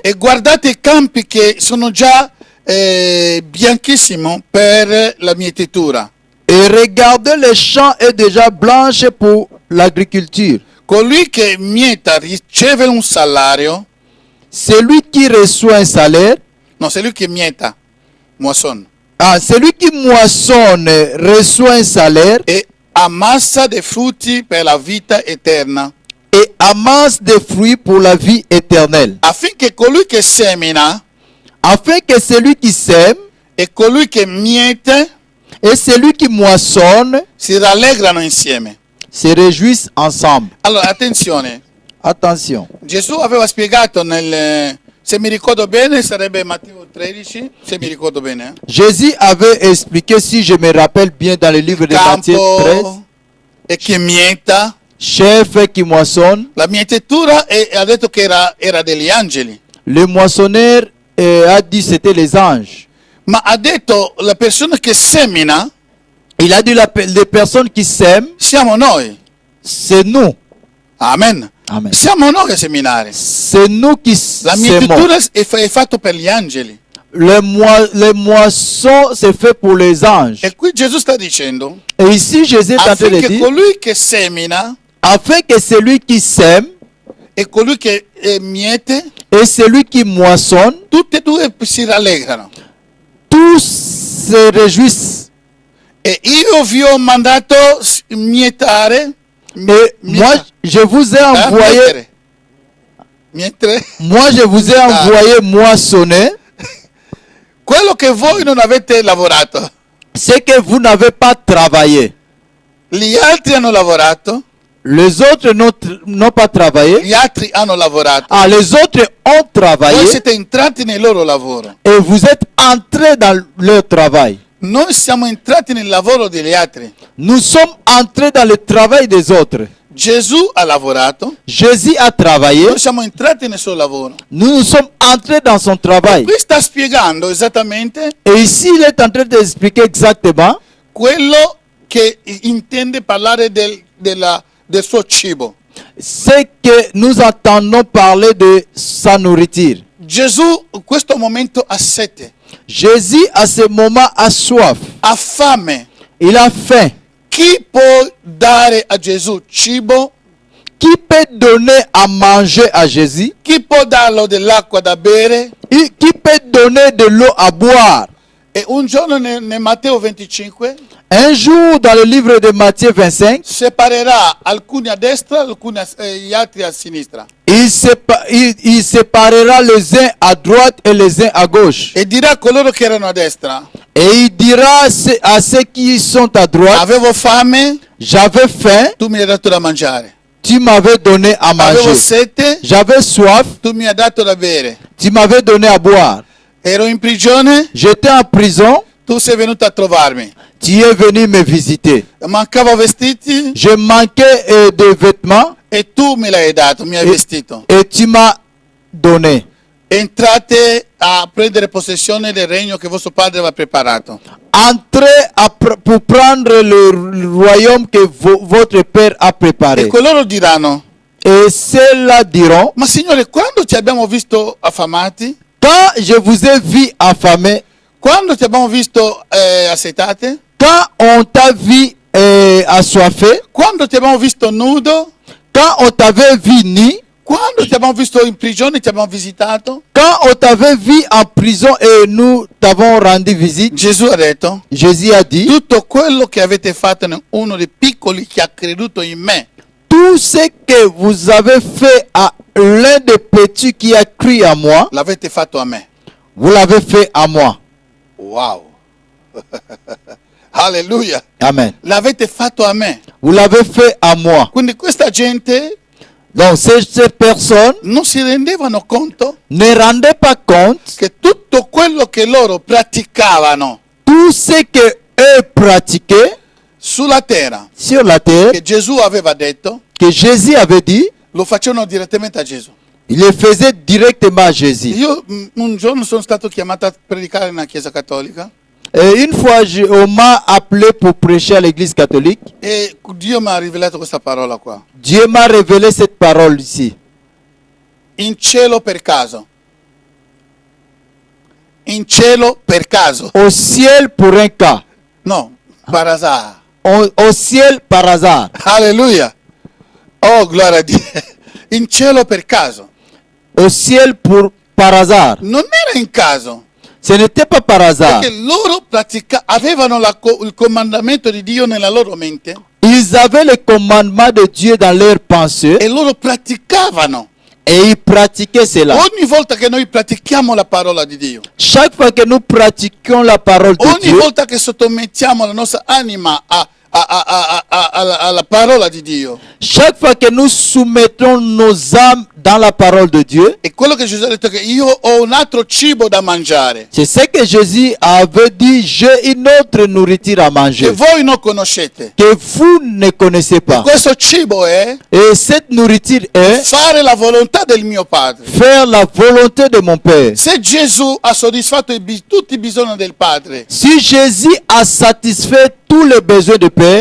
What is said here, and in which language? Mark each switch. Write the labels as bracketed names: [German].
[Italian] e guardate i campi che sono già bianchissimi per la mietitura. [French] et regardez les champs est déjà blanche pour l'agriculture. [Italian] Colui che mieta riceve un salario, [French] Celui qui reçoit un salaire, no, celui [Italian] che mieta, [French] moissonne, celui qui moissonne reçoit un salaire [Italian] e ammassa dei frutti per la vita eterna, [French] et amasse des fruits pour la vie éternelle. [Italian] affinché colui che semina [French] Afin que celui qui sème [Italian] e colui che miete [French] et celui qui moissonne [Italian] si rallegrano insieme. [French] se réjouissent ensemble. [Italian] Allora, attenzione, [French] Attention. [Italian] Gesù aveva spiegato se mi ricordo bene, sarebbe Matteo 13, se mi ricordo bene. [French] Jésus avait expliqué, si je me rappelle bien, dans le livre de Matthieu 13, [Italian] Campo e che mieta. [French] chef qui moissonne, [Italian] La mietitura ha detto che era degli angeli, [French] le moissonneur a dit c'était les anges. [Italian] ma ha detto la persona che semina [French] Il a dit les personnes qui sèment, [Italian] siamo noi. [French] c'est nous. Amen. Amen. [Italian] Siamo noi a seminare. [French] C'est nous qui [Italian] La [French] sémons. [Italian] mietitura è fatto per gli angeli. [French] Les moissons, c'est fait pour les anges. [Italian] E qui Gesù sta dicendo, [French] Et ici, Jésus est en train de [Italian] affinché [French] dire, [Italian] colui che semina [French] afin que celui qui sème [Italian] e colui che miete, [French] et celui qui moissonne, [Italian] tutti e due si rallegrano. [French] tous se réjouissent. [Italian] E io vi ho mandato mietare, [French] Et moi, je vous ai envoyé, [Italian] mietere, [French] moi, je vous ai envoyé moissonner [Italian] quello che voi non avete lavorato. [French] ce que vous n'avez pas travaillé. [Italian] Gli altri hanno lavorato, [French] Les autres n'ont pas travaillé. [Italian] gli altri hanno lavorato. [French] Ah, les autres ont [Italian] Voi [French] travaillé [Italian] siete entrati nel loro lavoro. [French] et vous êtes entrés dans leur travail. [Italian] Noi siamo entrati nel lavoro degli altri. [French] Nous sommes entrés dans le travail des autres. [Italian] Gesù ha lavorato, [French] Jésus a travaillé. [Italian] noi siamo entrati nel suo lavoro. [French] Nous nous sommes entrés dans son travail. [Italian] Qui sta spiegando esattamente [French] Et ici, il est en train d'expliquer exactement [Italian] quello che intende parlare del suo cibo. [French] ce que nous entendons parler de sa nourriture. [Italian] Gesù in questo momento ha sete, [French] Jésus, à ce moment, a soif. [Italian] ha fame. [French] Il a faim. [Italian] Chi può dare a Gesù cibo? [French] Qui peut donner à manger à Jésus? [Italian] Chi può darlo dell'acqua da bere? [French] Qui peut donner de l'eau à boire? [Italian] E un giorno nel Matteo 25 [French] Un jour, dans le livre de Matthieu 25, [Italian] separerà alcuni a destra, gli altri a sinistra. [French] il séparera les uns à droite et les uns à gauche. [Italian] E dirà a coloro che erano a destra: [French] Et il dira à ceux qui sont à droite, [Italian] avevo fame, [French] j'avais faim, [Italian] tu mi hai dato da mangiare. [French] tu m'avais donné à [Italian] Avevo [French] manger. [Italian] sete, [French] J'avais soif, [Italian] tu mi hai dato da bere. [French] tu m'avais donné à boire. [Italian] Ero in prigione, [French] J'étais en prison, [Italian] tu sei venuto a trovarmi. [French] tu es venu me visiter. [Italian] Mancavo vestiti [French] Je manquais de vêtements [Italian] e tu me l'hai dato, mi hai vestito. [French] et tu m'as donné. [Italian] Entrate a prendere possessione del regno che vostro padre aveva preparato. [French] Entrez pour prendre le royaume que votre Père a [Italian] E [French] préparé. [Italian] coloro diranno: [French] Et ceux-là diront, [Italian] ma Signore, quando ti abbiamo visto affamati? [French] quand je vous ai vu affamé, [Italian] Quando ti abbiamo visto assetate? [French] quand on t'a vu assoiffé, [Italian] Quando ti abbiamo visto nudo? [French] quand on t'avait vu nu, [Italian] Quando ti abbiamo visto in prigione, ti abbiamo visitato? [French] quand on t'avait vu en prison et nous t'avons rendu visite, [Italian] Gesù ha detto: [French] Jésus a dit, [Italian] tutto quello che avete fatto in uno dei piccoli che ha creduto in me, [French] tout ce que vous avez fait à l'un des petits qui a cru à moi, [Italian] l'avete fatto a me. [French] vous l'avez fait à moi. Wow! Alleluia! Amen. [Italian] L'avete fatto a me. [French] Vous l'avez fait à moi. [Italian] Quindi questa gente [French] Donc ces personnes [Italian] non si rendevano conto [French] ne rendaient pas compte [Italian] che tutto quello che loro praticavano [French] tout ce que eux pratiquaient [Italian] sulla terra, [French] sur la terre, [Italian] che Gesù aveva detto, [French] que Jésus avait dit, [Italian] lo facevano direttamente a Gesù. [French] il le faisait directement à Jésus. [Italian] Io un giorno sono stato chiamato a predicare in una chiesa cattolica [French] Et une fois, on m'a appelé pour prêcher à l'église catholique. [Italian] e Dio mi ha rivelato questa parola qua. [French] Dieu m'a révélé cette parole ici. [Italian] In cielo per caso. In cielo per caso. [French] Au ciel pour un cas. No, par hasard. Au ciel par hasard. [Italian] Alleluia. Oh, gloria a Dio. In cielo per caso. [French] Au ciel par hasard. [Italian] Non era in caso. [French] Ce n'était pas par hasard. [Italian] Perché loro avevano il comandamento di Dio nella loro mente [French] Ils avaient le commandement de Dieu dans leurs pensées [Italian] e loro praticavano. [French] et ils pratiquaient cela. [Italian] Ogni volta che noi pratichiamo la parola di Dio, [French] Chaque fois que nous pratiquons la parole de [Italian] ogni [French] Dieu, [Italian] volta che sottomettiamo la nostra anima alla parola di Dio, [French] chaque fois que nous soumettons nos âmes dans la parole de Dieu, [Italian] è quello che Gesù ha detto, che io ho un altro cibo da mangiare [French] c'est ce que Jésus avait dit, j'ai une autre nourriture à [Italian] che [French] manger, [Italian] voi non conoscete. [French] que vous ne connaissez pas. [Italian] Questo cibo è [French] Et cette nourriture est [Italian] fare la volontà del mio Padre. [French] faire la volonté de mon Père. [Italian] Se Gesù ha soddisfatto tutti i bisogni del Padre, [French] Si Jésus a satisfait tous les besoins du Père,